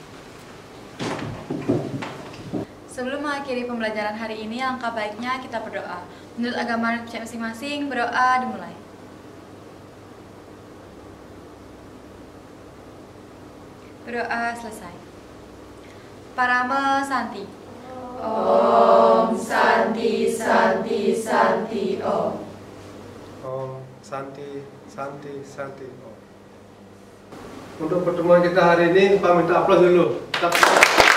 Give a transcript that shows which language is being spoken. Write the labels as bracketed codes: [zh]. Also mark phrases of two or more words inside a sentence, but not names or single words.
[id] Sebelum mengakhiri pembelajaran hari ini, alangkah baiknya kita berdoa. Menurut agama masing-masing, berdoa dimulai. Berdoa selesai. [sa] परम शान्ति. Om ॐ शान्ति शान्ति शान्ति ॐ. ॐ शान्ति शान्ति शान्ति ॐ. [id] Untuk pertemuan kita hari ini, Pak minta aplaus dulu.